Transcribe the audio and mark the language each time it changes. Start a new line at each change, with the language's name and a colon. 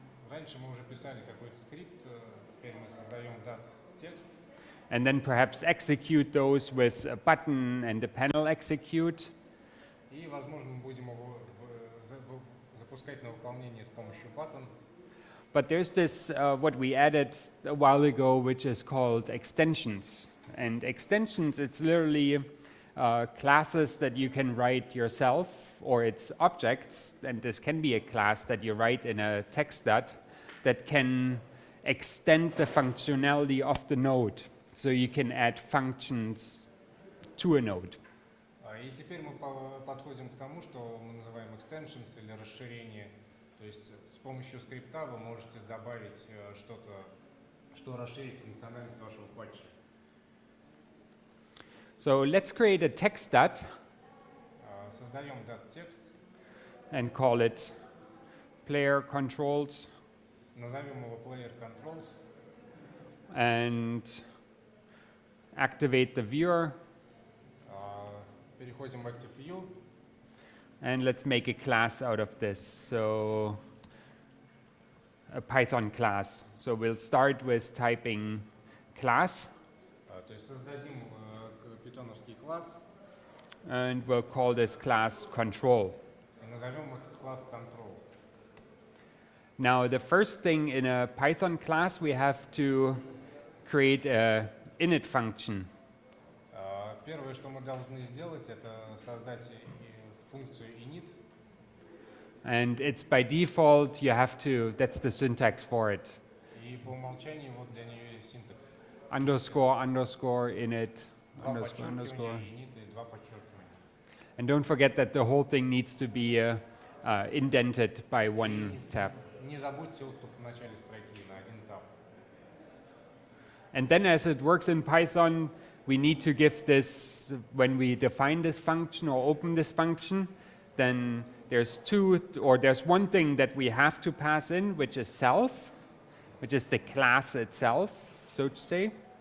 Russian: Раньше мы уже писали какой-то скрипт, теперь мы создаем текст.
English: And then perhaps execute those with a button and a panel execute.
Russian: И, возможно, мы будем его запускать на выполнение с помощью button.
English: But there's this, what we added a while ago, which is called extensions. And extensions, it's literally classes that you can write yourself, or it's objects, and this can be a class that you write in a text dot that can extend the functionality of the node. So you can add functions to a node.
Russian: И теперь мы подходим к тому, что мы называем extensions или расширение. То есть с помощью скрипта вы можете добавить что-то, что расширит функциональность вашего патча.
English: So let's create a text dot
Russian: Создаем текст,
English: and call it player controls
Russian: назовем его player controls,
English: and activate the viewer.
Russian: переходим в Active View.
English: And let's make a class out of this. So a Python class. So we'll start with typing class,
Russian: То есть создадим питоновский класс
English: and we'll call this class control.
Russian: и назовем этот класс control.
English: Now the first thing in a Python class, we have to create a init function.
Russian: Первое, что мы должны сделать, это создать функцию init.
English: And it's by default, you have to, that's the syntax for it.
Russian: И по умолчанию вот для нее есть синтакс.
English: Underscore, underscore, init,
Russian: Два
English: underscore, underscore.
Russian: подчеркивания, init и два подчеркивания.
English: And don't forget that the whole thing needs to be indented by one tab.
Russian: Не забудьте отступ в начале строки на один таб.
English: And then as it works in Python, we need to give this, when we define this function or open this function, then there's there's one thing that we have to pass in, which is self, which is the class itself, so to say.